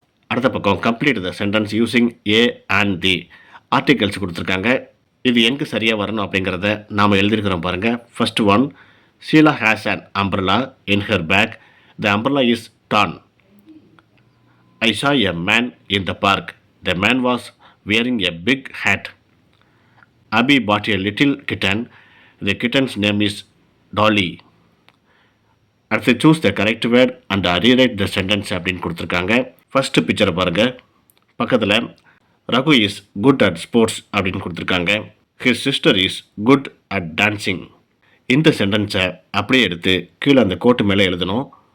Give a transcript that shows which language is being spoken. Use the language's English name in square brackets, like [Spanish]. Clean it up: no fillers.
[Tamil] அடுத்த பக்கம் [English] Complete the sentence using a and the. [Tamil] Articles கொடுத்துருக்காங்க. இது எங்கே சரியாக வரணும் அப்படிங்கிறத நாம் எழுதியிருக்கிறோம் பாருங்கள். [English] First one, Sheela has an umbrella in her bag. The umbrella is torn. I saw a man in the park. The man was wearing a big hat. Abhi bought a little kitten. The kitten's name is Dolly. அடுத்து choose the correct word and rewrite the sentence [Tamil] அப்படின்னு கொடுத்துருக்காங்க. [English] first பிக்சரை [Tamil] பாருங்கள். பக்கத்தில் [English] Raghu is good at sports [Tamil] அப்படின்னு கொடுத்துருக்காங்க. [English] His sister is good at dancing. [Tamil] இந்த சென்டென்ஸை அப்படியே எடுத்து கீழே அந்த கோட்டு மேலே எழுதணும்.